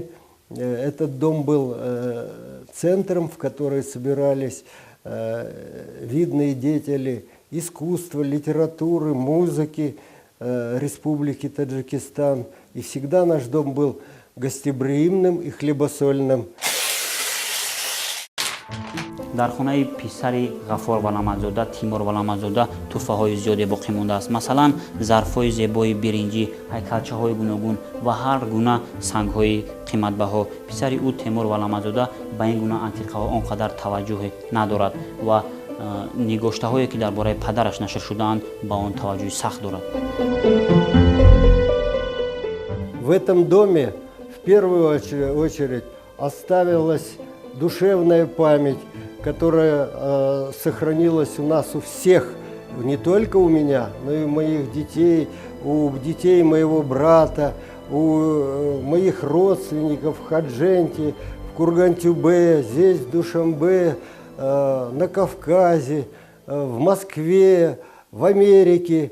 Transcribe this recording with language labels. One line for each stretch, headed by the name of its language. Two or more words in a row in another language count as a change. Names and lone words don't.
Russian: Этот дом был центром, в который собирались видные деятели искусства, литературы, музыки Республики Таджикистан. И всегда наш дом был гостеприимным и хлебосольным.
Tajik: дар хонаи писари ғаффор валамадзода Тимур валамадзода туҳфаҳои зиёде боқӣ мондааст. Масалан, зарфҳои зебои биринҷӣ, ҳайкалчаҳои гуногун ва ҳар гуна сангҳои қиматбаҳо. писари ӯ Тимур валамадзода ба ин гуна антиқаҳо он қадар таваҷҷӯҳе надорад ва нигоштаҳое ки дар бораи падараш нашр шудаанд ба он таваҷҷӯҳи сахт дорад.
Russian: В этом доме в первую очередь оставилась душевная память, которая сохранилась у нас у всех, не только у меня, но и у моих детей, у детей моего брата, у моих родственников в Хадженте, в Курган-Тюбе, здесь в Душанбе, на Кавказе, в Москве, в Америке.